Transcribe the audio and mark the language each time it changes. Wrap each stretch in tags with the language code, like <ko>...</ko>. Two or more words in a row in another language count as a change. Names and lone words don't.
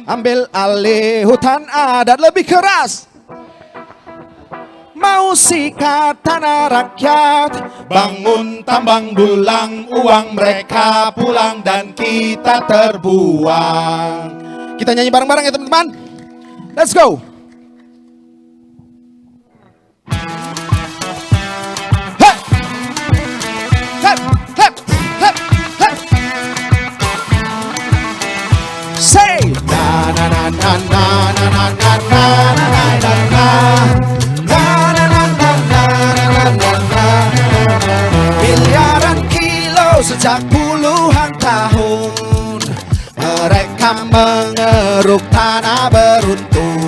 <id>ambil alih hutan adat, lebih keras. Mau sikat tanah rakyat, bangun tambang dulang, uang mereka pulang dan kita terbuang. Kita nyanyi bareng-bareng ya teman-teman.</id> <en>Let's go. Hep. Hep, hep, hep, hep. Say na na na na na na na na na na na.</en> <id>Miliaran kilo sejak puluhan tahun, mereka mengeruk tanah beruntun.</id>